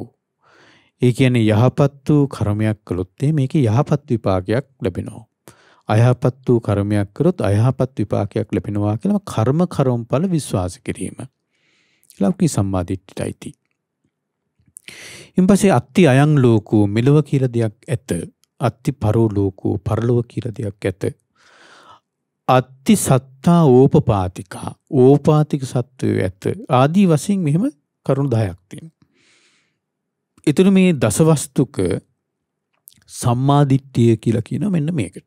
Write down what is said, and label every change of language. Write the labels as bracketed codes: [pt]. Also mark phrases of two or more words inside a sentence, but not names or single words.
[si] ඒ කියන්නේ යහපත් වූ කර්මයක් කළොත් මේකේ යහපත් විපාකයක් ලැබෙනවා. අයහපත් වූ කර්මයක් කරොත් අයහපත් විපාකයක් ලැබෙනවා කියලා කර්මඵල විශ්වාස කිරීම. ලෞකික සම්මාදිට්ඨියයි. ඊපස්සේ [pi] අත්ති අයං ලෝකෝ [si] මෙලව කියලා දෙයක් ඇත. [pi] අත්ති පරෝ ලෝකෝ [si] පරලොව කියලා දෙයක් ඇත. [pi] අත්ති සත්තා ඕපපාතිකා [si] ඕපාතික සත්වය ඇත. ආදී වශයෙන් මෙහෙම කරුණු 10ක් තියෙනවා. ඊතර මේ දසවස්තුක සම්මාදිට්ඨිය කියලා කියනවා මෙන්න මේකට.